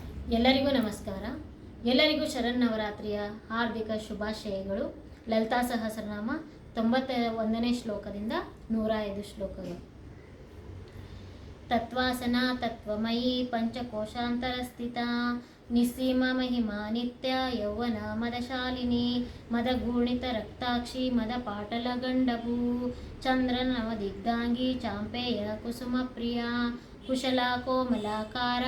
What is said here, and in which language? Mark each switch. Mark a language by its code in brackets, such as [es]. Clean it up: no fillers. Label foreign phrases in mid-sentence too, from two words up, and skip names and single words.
[kn] ಎಲ್ಲರಿಗೂ ನಮಸ್ಕಾರ. ಎಲ್ಲರಿಗೂ ಶರನ್ನವರಾತ್ರಿಯ ಹಾರ್ದಿಕ ಶುಭಾಶಯಗಳು. ಲಲಿತಾ ಸಹಸ್ರನಾಮ 91ನೇ ಶ್ಲೋಕದಿಂದ 105 ಶ್ಲೋಕಗಳು. [sa] ತತ್ವಾಸನ ತತ್ವಮಯಿ ಪಂಚಕೋಶಾಂತರ ಸ್ಥಿತ ನಿಸ್ಸೀಮ ಮಹಿಮಾ ನಿತ್ಯ ಯೌವನ ಮದಶಾಲಿನಿ ಮದಗೂಣಿತ ರಕ್ತಾಕ್ಷಿ ಮದ ಪಾಟಲ ಗಂಡಭೂ ಚಂದ್ರನವದಿಗ್ಧಾಂಗಿ ಚಾಂಪೇಯ ಕುಸುಮ ಪ್ರಿಯ ಕುಶಲ ಕೋಮಲಾಕಾರ